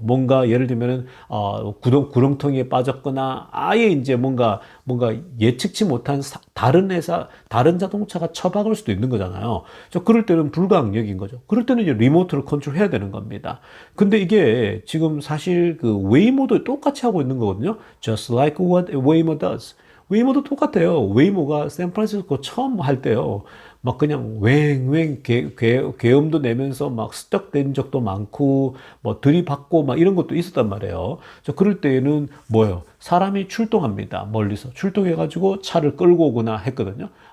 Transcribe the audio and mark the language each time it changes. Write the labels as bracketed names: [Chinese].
[Korean] 뭔가 예를 들면은 구렁텅이에 빠졌거나 아예 이제 뭔가 예측치 못한 다른 회사 다른 자동차가 처박을 수도 있는 거잖아요. 그럴 때는 불가항력인 거죠. 그럴 때는 이제 리모트로 컨트롤해야 되는 겁니다. 근데 이게 지금 사실 그 웨이모도 똑같이 하고 있는 거거든요. [English] Just like what Waymo does. [Korean] 웨이모도 똑같아요. 웨이모가 샌프란시스코 처음 할 때요. 막 그냥 왱왱 계엄도 내면서 막 스떡된 적도 많고 뭐 들이받고 막 이런 것도 있었단 말이에요. 그럴 때에는 뭐예요? 사람이 출동합니다. 멀리서 출동해가지고 차를 끌고 오거나 했거든요.